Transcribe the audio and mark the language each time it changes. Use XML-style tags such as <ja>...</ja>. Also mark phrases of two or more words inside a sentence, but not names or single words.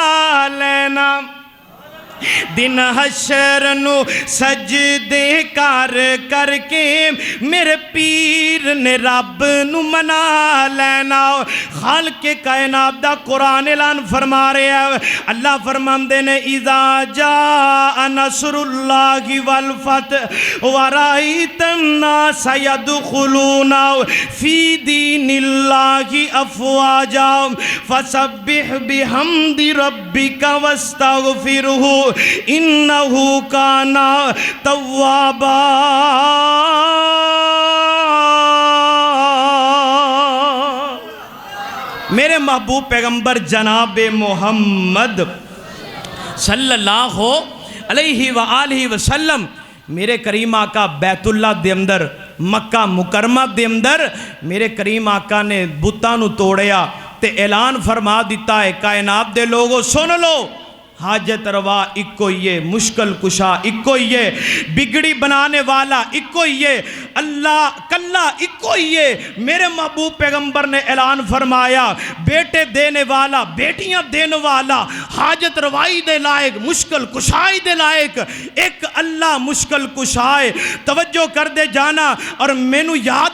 <pa>لینا دن حشر نوں سجدے کر کرکے میرے پیر نے رب نوں منا لینا خال کے کائنات دا قرآن اعلان فرما رہا ہے اللہ فرماندے نے</pa> <ar>إذا جاء نصر الله والفتح ورأيت الناس يدخلون في دين الله أفواجا فسبح بحمد ربك واستغفره إنه كان توابا</ar> <pa>میرے محبوب پیغمبر جناب محمد</pa> <ar>صلى الله عليه وآله وسلم</ar> <pa>میرے کریم آقا بیت اللہ دے اندر مکہ مکرمہ دے اندر میرے کریم آقا نے بتاں نوں توڑیا تے اعلان فرما دیتا ہے کائنات دے لوگو سن لو حاجت روا اکو ہی ہے مشکل کشا اکو ہی ہے بگڑی بنانے والا اکو ہی ہے اللہ کلہ اکو ہی ہے میرے محبوب پیغمبر نے اعلان فرمایا بیٹے دینے والا بیٹیاں دینے والا حاجت روائی دے لائق مشکل کشائی دے لائق ایک اللہ مشکل کشائے توجہ کر دے جانا اور مینو یاد</pa>